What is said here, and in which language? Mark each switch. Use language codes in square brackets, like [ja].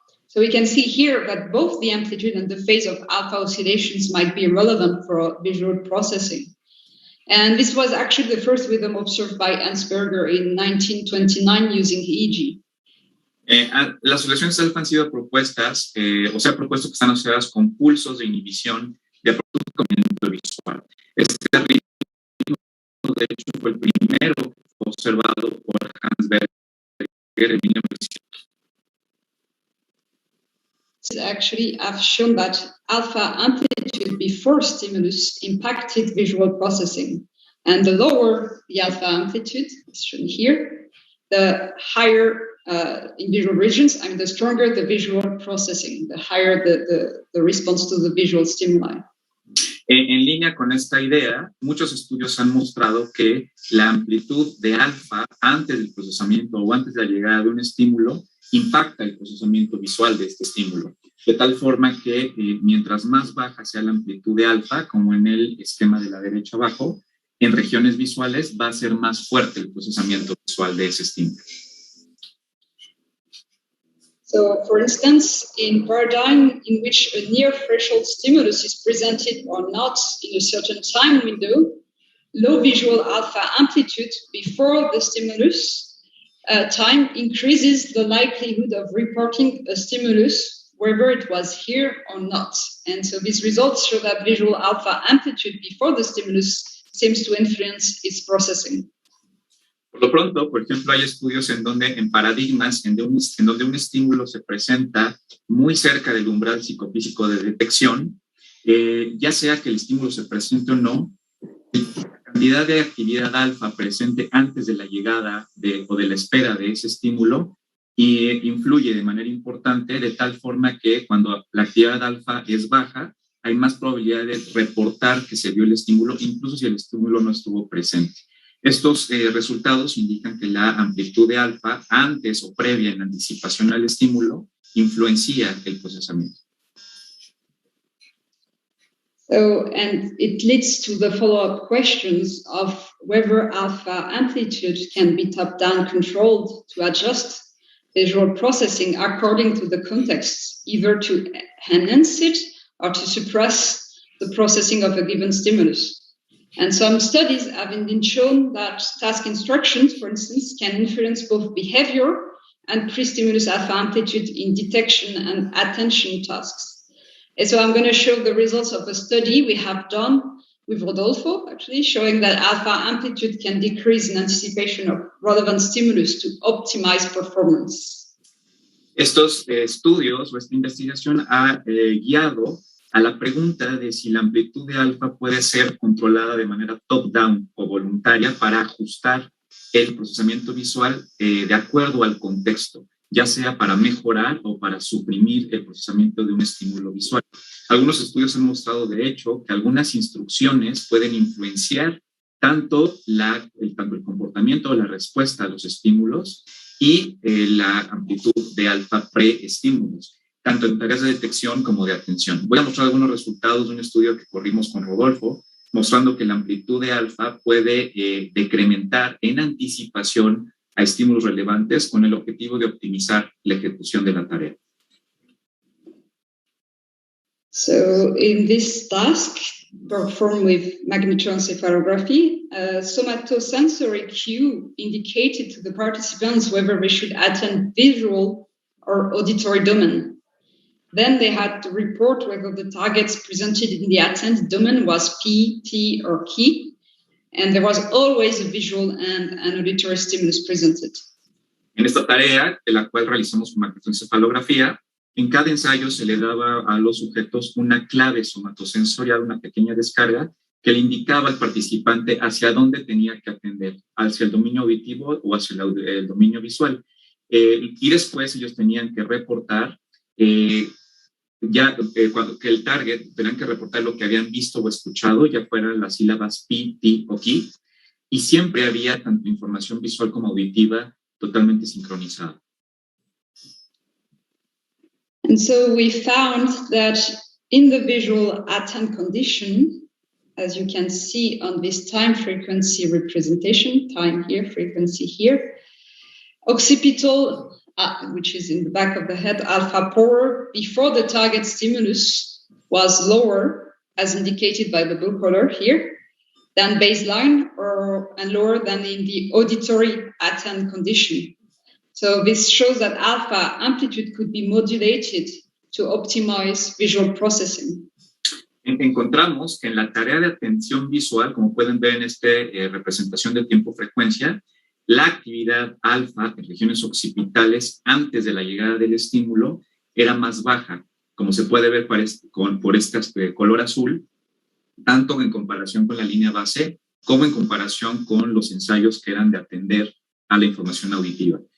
[en] So we can see here that both the amplitude and the phase of alpha oscillations might be relevant for visual processing. And this was actually the first rhythm observed by Ansberger in 1929 using EEG. [es] Las oscilaciones alfa han sido propuestas, o se ha propuesto que están asociadas con pulsos de inhibición de procesamiento visual. Este ritmo, de hecho, fue el primero observado por Ansberger en 1900. [en] Actually have shown that alpha amplitude before stimulus impacted visual processing. And the lower the alpha amplitude, as shown here, the higher in visual regions, I mean, the stronger the visual processing, the higher the response to the visual stimuli. [es] En línea con esta idea, muchos estudios han mostrado que la amplitud de alfa antes del procesamiento o antes de la llegada de un estímulo impacta el procesamiento visual de este estímulo, de tal forma que mientras más baja sea la amplitud de alfa, como en el esquema de la derecha abajo, en regiones visuales va a ser más fuerte el procesamiento visual de ese estímulo. [en] So, for instance, in paradigm in which a near threshold stimulus is presented or not in a certain time window, low visual alpha amplitude before the stimulus time increases the likelihood of reporting a stimulus, whether it was here or not. And so these results show that visual alpha amplitude before the stimulus seems to influence its processing. [es] Por lo pronto, por ejemplo, hay estudios en paradigmas en donde un estímulo se presenta muy cerca del umbral psicofísico de detección, ya sea que el estímulo se presente o no, la cantidad de actividad alfa presente antes de la llegada o de la espera de ese estímulo influye de manera importante, de tal forma que cuando la actividad alfa es baja, hay más probabilidad de reportar que se vio el estímulo, incluso si el estímulo no estuvo presente. Estos resultados indican que la amplitud de alfa, antes o previa en anticipación al estímulo, influencia el procesamiento. [en] So, and it leads to the follow-up questions of whether alpha amplitude can be top-down controlled to adjust visual processing according to the context, either to enhance it or to suppress the processing of a given stimulus. And some studies have been shown that task instructions, for instance, can influence both behavior and pre-stimulus alpha amplitude in detection and attention tasks. And so I'm going to show the results of a study we have done with Rodolfo, actually, showing that alpha amplitude can decrease in anticipation of relevant stimulus to optimize performance. [es] Estos estudios o esta investigación ha guiado a la pregunta de si la amplitud de alfa puede ser controlada de manera top-down o voluntaria para ajustar el procesamiento visual de acuerdo al contexto, ya sea para mejorar o para suprimir el procesamiento de un estímulo visual. Algunos estudios han mostrado, de hecho, que algunas instrucciones pueden influenciar tanto el comportamiento o la respuesta a los estímulos y la amplitud de alfa pre-estímulos, tanto en tareas de detección como de atención. Voy a mostrar algunos resultados de un estudio que corrimos con Rodolfo, mostrando que la amplitud de alfa puede decrementar en anticipación a estímulos relevantes con el objetivo de optimizar la ejecución de la tarea. [en] So in this task, performed with magnetoencephalography, a somatosensory cue indicated to the participants whether they should attend visual or auditory domain. Then they had to report whether the targets presented in the attended domain was P, T, or key, and there was always a visual and an auditory stimulus presented. [es] En esta tarea, de la cual realizamos con magnetoencefalografía, en cada ensayo se le daba a los sujetos una clave somatosensorial, una pequeña descarga, que le indicaba al participante hacia dónde tenía que atender, hacia el dominio auditivo o hacia el dominio visual. Y después ellos tenían que reportar que el target tenían que reportar lo que habían visto o escuchado, ya fueran las sílabas P, T o Ki, y siempre había tanto información visual como auditiva totalmente sincronizada. [en] And so we found that in the visual attend condition, as you can see on this time frequency representation, time here, frequency here, occipital, which is in the back of the head, alpha power before the target stimulus was lower, as indicated by the blue color here, than baseline and lower than in the auditory attend condition. So this shows that alpha amplitude could be modulated to optimize visual processing. [es] Encontramos que en la tarea de atención visual, como pueden ver en esta representación de tiempo-frecuencia, la actividad alfa en regiones occipitales antes de la llegada del estímulo era más baja, como se puede ver por este color azul, tanto en comparación con la línea base como en comparación con los ensayos que eran de atender a la información auditiva.